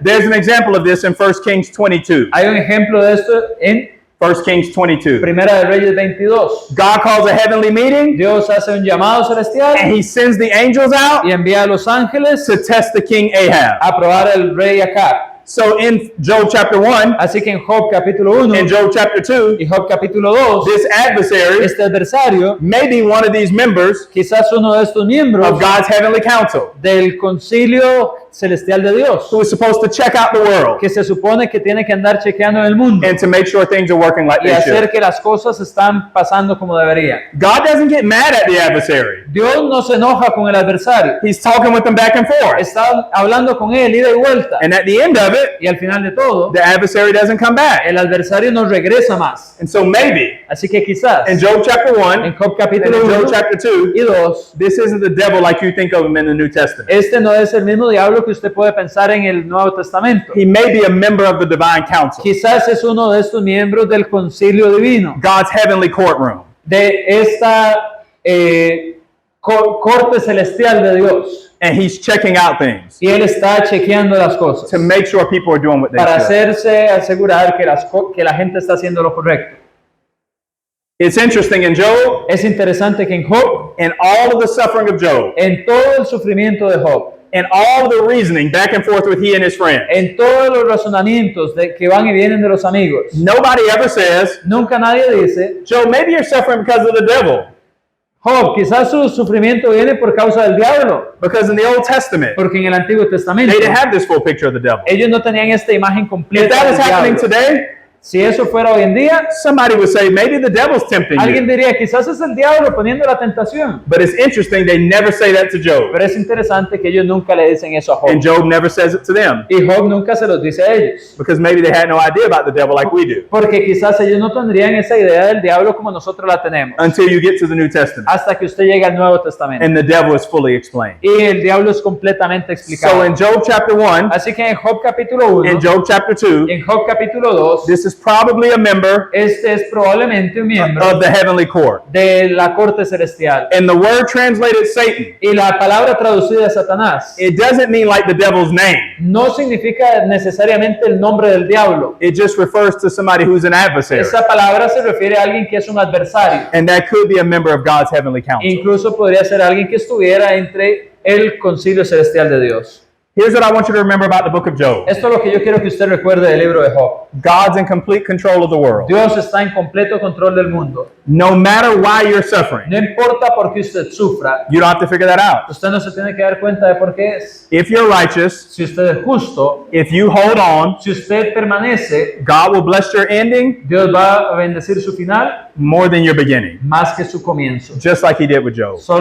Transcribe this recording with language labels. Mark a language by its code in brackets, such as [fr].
[en] There's an example of this in 1 Kings 22. [es] Hay un ejemplo de esto en [en] 1 Kings 22. [es] Primera de Reyes 22. [en] God calls a heavenly meeting [es] Dios hace un llamado celestial [en] and he sends the angels out [es] y envía a los ángeles [en] to test the king Ahab. [es] a probar al rey Acab. [en] So in Job chapter 1 [es] Así que en Job capítulo 1 [en] and Job chapter 2, [es] y Job capítulo 2, [en] this adversary [es] este adversario, [en] may be one of these members [es] quizás uno de estos miembros [en] of God's heavenly council [es] del concilio celestial de Dios, [en] who is supposed to check out the world [es] que se supone que tiene que andar chequeando en el mundo [en] and to make sure things are working like [es] y [en] they [es] hacer [en] should. [es] que las cosas están pasando como deberían. [en] God doesn't get mad at the adversary. [es] Dios no se enoja con el adversario, [en] He's talking with them back and forth. [es] está hablando con él ida y vuelta, [en] And at the end of it, [es] y al final de todo, [en] the adversary doesn't come back. [es] el adversario no regresa más. [en] And so maybe [es] Así que quizás [en] in Job chapter 1 [es] en Job [en] and [es] capítulo [en] in [es] 1 [en] Job chapter 2, [es] y 2, [en] this isn't the devil like you think of him in the New Testament. [es] este no es el mismo diablo que usted puede pensar en el Nuevo Testamento. [en] He may be a member of the divine council, [es] Quizás es uno de estos miembros del concilio divino, [en] God's heavenly courtroom. [es] de esta corte celestial de Dios. [en] And he's checking out things [es] Y él está chequeando las cosas [en] to make sure people are doing what they [es] para [en] should. [es] asegurar que la gente está haciendo lo correcto. [en] It's interesting in Job, [es] Es interesante que en Job, [en] and all of the suffering of Job, [es] en todo el sufrimiento de Job, [en] and all the reasoning back and forth with he and his friends, [es] en todos los razonamientos que van y vienen de los amigos, [en] nobody ever says, [es] nunca nadie dice, [en] Job, maybe you're suffering because of the devil. [es] Job, quizás su sufrimiento viene por causa del diablo, [en] Because in the Old Testament, [es] porque en el Antiguo Testamento [en] they didn't have this full picture of the devil. [es] ellos no tenían esta imagen [en] If [es] completa [en] that [es] del [en] was happening [es] diablo. [en] today, [es] Si eso fuera hoy en día, [en] somebody would say, maybe the devil's tempting [es] alguien [en] you. [es] diría, quizás es el diablo poniendo la tentación. [en] But it's interesting, they never say that to Job. [es] Pero es interesante que ellos nunca le dicen eso a Job. [en] And Job never says it to them. [es] Y Job nunca se los dice a ellos. [en] Because maybe they had no idea about the devil like we do. [es] Porque quizás ellos no tendrían esa idea del diablo como nosotros la tenemos. [en] Until you get to the New Testament. [es] Hasta que usted llegue al Nuevo Testamento. [en] And the devil is fully explained. [es] Y el diablo es completamente explicado. [en] So in Job chapter 1, [es] Así que en Job capítulo 1, [en] in Job chapter 2, [es] en Job capítulo 2, [en] this is probably a member [es] este es probablemente un miembro [en] of the heavenly court. [es] de la corte celestial. [en] And the word translated Satan, [es] Y la palabra traducida Satanás [en] it doesn't mean like the devil's name. [es] no significa necesariamente el nombre del diablo. [en] It just refers to somebody who's an adversary. [es] Esa palabra se refiere a alguien que es un adversario. [en] And that could be a member of God's heavenly council. [es] Incluso podría ser alguien que estuviera entre el concilio celestial de Dios. [en] Here's what I want you to remember about the book of Job. [es] Esto es lo que yo quiero que usted recuerde del libro de Job. [en] God's in complete control of the world. [es] Dios está en completo control del mundo. [en] No matter why you're suffering, [es] No importa por qué usted sufra, [en] you don't have to figure that out. [es] usted no se tiene que dar cuenta de por qué es. [en] If you're righteous, [es] Si usted es justo, [en] if you hold on, [es] si usted permanece, [en] God will bless your ending [es] Dios va a bendecir su final [en] more than your beginning, [es] más que su comienzo. [en] just like he did with Job.